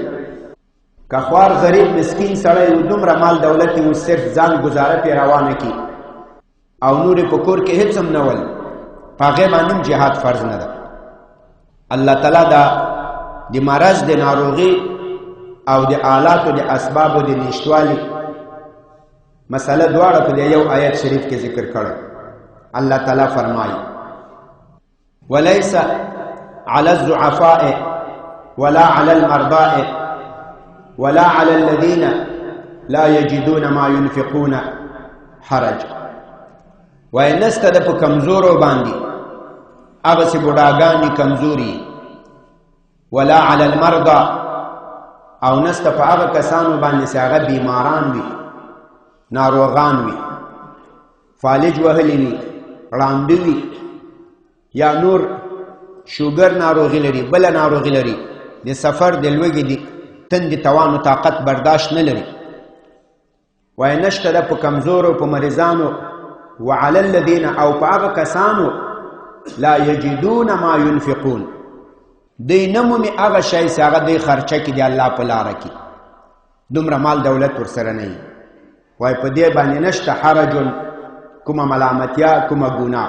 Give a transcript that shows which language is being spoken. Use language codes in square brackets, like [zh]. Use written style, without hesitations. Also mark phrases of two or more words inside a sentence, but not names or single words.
[ps] که خوار غریب مسکین سړی و دومره مال دولت و صرف ځان ګزاره پې روانه کي او نور په کور کې هېڅ هم نه ول، په هغې باندې جهاد فرض نه ده. الله تعالی دا د مرض د ناروغي او د آلاتو د اسبابو د نشتوالي مسله دواړه په یو آیت شریف کې ذکر کړه. الله تعالی فرمایي [ar] وليس على الضعفاء ولا على المرضى ولا على الذين لا يجدون ما ينفقون حرج. [ps] وای نسته د په کمزورو باندې هغه چې بوډاګانې کمزوري، [ar] ولا على المرضى [ps] او نسته په هغه کسانو باندې چې هغه بیماران وي، ناروغان وي، فالج وهلی وي، ړانده وي، یا نور شوګر ناروغي لري، بله ناروغي لري، د سفر د لوږې د تندې توان و طاقت برداشت نه لري. وای نشته ده په کمزورو په مریضانو، [ar] وعلى الذين [ps] او په هغه کسانو [ar] لا یجدون ما ينفقون، [ps] دوی نه مومي هغه شی چې هغه دوی خرچه کړي د الله په لاره کې، دومره مال دولت ورسره نه وي. وای په دې باندې نشته حرج، کومه ملامتیا، کومه ګناه.